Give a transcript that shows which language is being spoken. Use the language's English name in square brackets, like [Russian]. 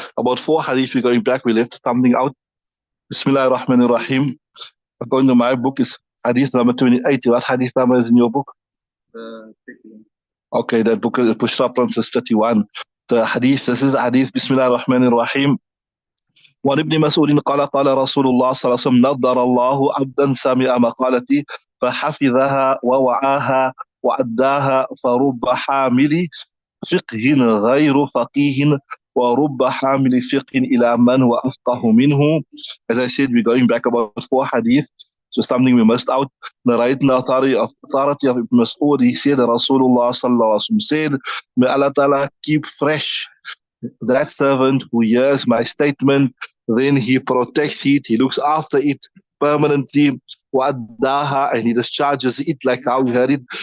[English] About 4 hadiths we're going back. We left something out. Bismillahir Rahmanir Rahim. According to my book, is hadith number 28. What hadith number is in your book? Okay, that book is Pushrap says 31. The hadith, this is hadith Bismillahir Rahmanir Rahim. [Arabic] وعن ابن مسعود قال قال رسول الله صلى الله عليه وسلم نضر الله عبدا سمع مقالتي فحفظها ووعاها وأداها فرب حامل فقه غير فقيه ورب حامل فقه إلى من هو أفقه منه. [English] As I said, we're going back about 4 hadith. So something we missed out. Narrating the authority of Ibn Mas'ud, he said that Rasulullah sallallahu alaihi wasallam said, may Allah Ta'ala keep fresh that servant who hears my statement, then he protects it, he looks after it permanently, [Arabic] وَأَدَّاهَا, [English] and he discharges it like how we heard it.